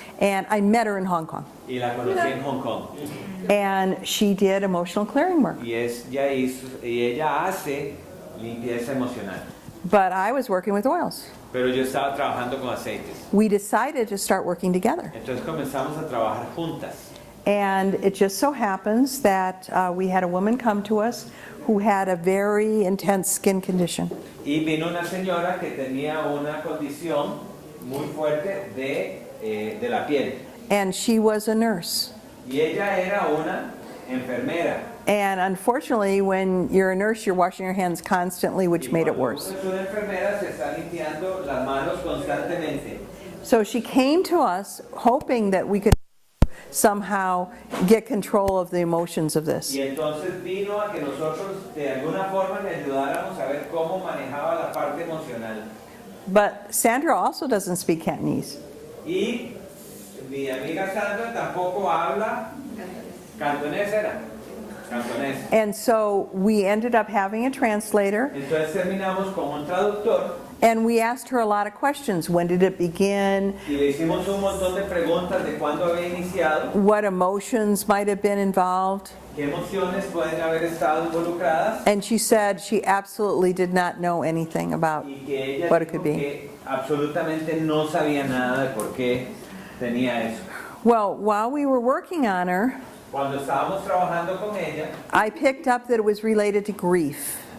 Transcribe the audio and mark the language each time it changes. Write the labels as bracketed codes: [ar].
[en] and I met her in Hong Kong. [es] y la conocí en Hong Kong. [en] And she did emotional clearing work. [es] Y ella hace limpieza emocional. [en] But I was working with oils. [es] Pero yo estaba trabajando con aceites. [en] We decided to start working together. [es] Entonces comenzamos a trabajar juntas. [en] And it just so happens that we had a woman come to us who had a very intense skin condition. [es] Y vino una señora que tenía una condición muy fuerte de la piel. [en] And she was a nurse. [es] Y ella era una enfermera. [en] And unfortunately, when you're a nurse, you're washing your hands constantly, which made it worse. [es] Cuando una enfermera se está limpiando las manos constantemente. [en] So she came to us hoping that we could somehow get control of the emotions of this. [es] Y entonces vino a que nosotros de alguna forma le ayudáramos a ver cómo manejaba la parte emocional. [en] But Sandra also doesn't speak Cantonese. [es] Y mi amiga Sandra tampoco habla cantonés, era cantonés. [en] And so we ended up having a translator, [es] Entonces terminamos con un traductor [en] and we asked her a lot of questions. When did it begin? [es] y le hicimos un montón de preguntas de cuándo había iniciado, [en] What emotions might have been involved? [es] qué emociones pueden haber estado involucradas [en] And she said she absolutely did not know anything about [es] y que ella [en] what it could [es] dijo [en] be. [es] que absolutamente no sabía nada de por qué tenía eso. [en] Well, while we were working on her, [es] Cuando estábamos trabajando con ella [en] I picked up that it was related to grief.